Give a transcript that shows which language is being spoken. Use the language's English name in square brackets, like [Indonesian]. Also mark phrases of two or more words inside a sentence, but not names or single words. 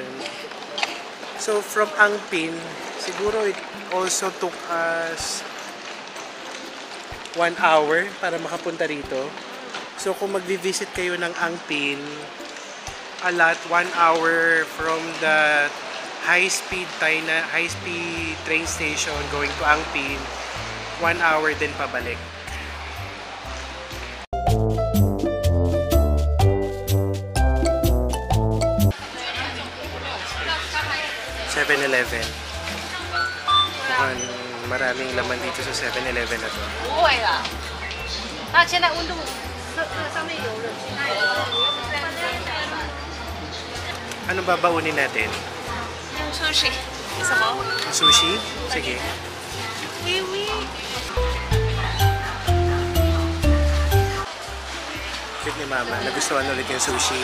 [English] So from Angpin, siguro it also took us 1 hour [Filipino] para makapunta rito. So kung magvi-visit kayo ng Angpin, [English] a lot 1 hour from the high-speed train station going to Angpin, 1 hour [Filipino] din pabalik. 7-Eleven. Mukhang maraming laman dito sa 7-Eleven na to. [Chinese] 不会啦。它现在温度上面有冷气。 [Filipino] Ano babaunin natin? yung sushi. Isa mo? Sushi? Sige. Kiwi. Cute ni Mama. Nagustuhan ulit yung sushi.